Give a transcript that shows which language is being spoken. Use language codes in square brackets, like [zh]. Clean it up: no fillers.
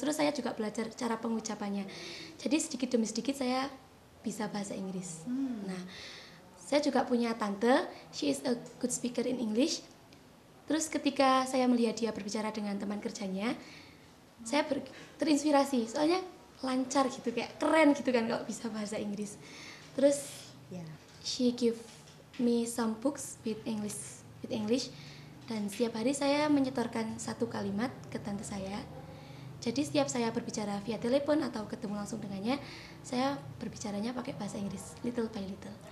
[id] Terus saya juga belajar cara pengucapannya. Jadi sedikit demi sedikit saya bisa bahasa Inggris. Nah, saya juga punya tante, [en] she is a good speaker in English. [id] Terus ketika saya melihat dia berbicara dengan teman kerjanya, saya terinspirasi. Soalnya lancar gitu, kayak keren gitu kan kalau bisa bahasa Inggris. Terus [en] she give me some books with English. [id] Dan setiap hari saya menyetorkan 1 kalimat ke tante saya. Jadi setiap saya berbicara via telepon atau ketemu langsung dengannya, saya berbicaranya pakai bahasa Inggris, [en] little by little.